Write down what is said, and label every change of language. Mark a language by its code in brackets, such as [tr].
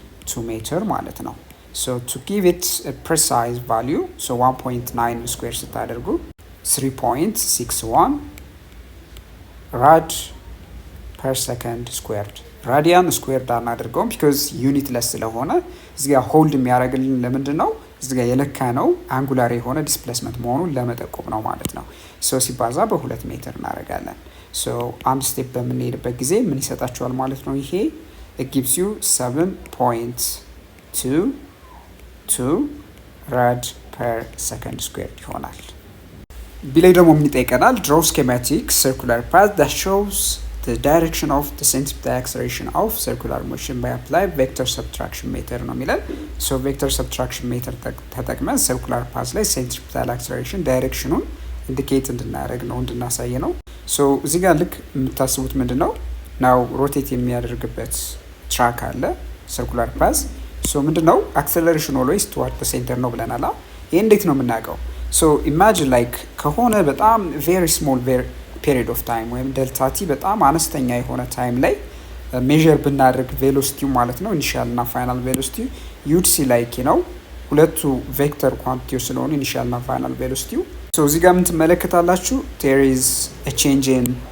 [am] 2 ሜትር ማለት ነው። [en] to give it a precise value [am] 1.9 ስኩዌር ስታደርጉ 3.61 ራድ per second ስኩዌርድ። ራዲያን ስኩዌርድ አናደርገውም because ዩኒት ለስ ስለሆነ እዚህ ጋር ሆልድ የሚያደርግልን ለምንድን ነው? እዚህ ጋር የለካ ነው አንጉላር የሆነ ዲስፕሌስመንት መሆኑን ለመጠቆም ነው ማለት ነው። ሲባዛ በ2 ሜትር እናደርጋለን። አንድ ስቴፕ በምንሄድበት ጊዜ ምን ይሰጣቸዋል ማለት ነው? [en] ይሄ it gives you 7.22 rad per second squared ይሆናል። [am] ቢላይ ደግሞ ምን ይጠይቀናል? [en] draw schematic circular path that shows the direction of the centripetal acceleration of circular motion by apply vector subtraction method [am] ነው የሚለን። vector subtraction method ተጠቅመን circular path ላይ centripetal acceleration ዳይሬክሽኑን ኢንዲኬት እንድናደርግ ነው እንድናሳይ ነው። እዚህ ጋር ልክ የምታስቡት ምንድነው ናው ሮቴት የሚያደርግበት ትራክ አለ circular path ምንድነው [en] acceleration always toward the center [am] ነው ብለናል። ይሄ እንዴት ነው የምናውቀው? imagine like ከሆነ በጣም [en] very small period of time [am] ወይም ዴልታ ቲ በጣም አነስተኛ የሆነ ታይም ላይ ሜዠር ብናደርግ ቬሎሲቲው ማለት ነው ኢኒሺያል እና ፋይናል ቬሎሲቲው ዩድ ሲ ላይክ ነው ሁለቱ ቬክተር ኳንቲቲው ስለሆነ ኢኒሺያል እና ፋይናል ቬሎሲቲው እዚህ ጋር የምትመለከታላችሁ [en] there is a change in